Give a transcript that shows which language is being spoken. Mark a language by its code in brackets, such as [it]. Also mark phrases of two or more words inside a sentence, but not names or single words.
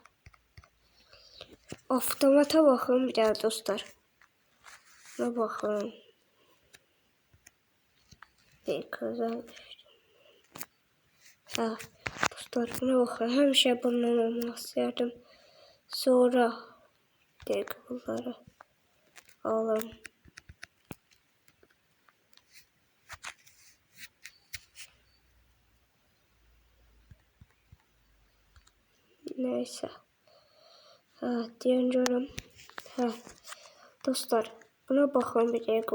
[az] Avtomata baxın bir daha dostlar. Buna baxın. Dəqiqə. Dostlar, buna baxın. Həmişə bundan almaq istəyərdim. Sonra dəqiqə bunları alım. [tr] Neyse. [az] Diyen görüm. [tr] Dostlar, buna bakın bir dakika.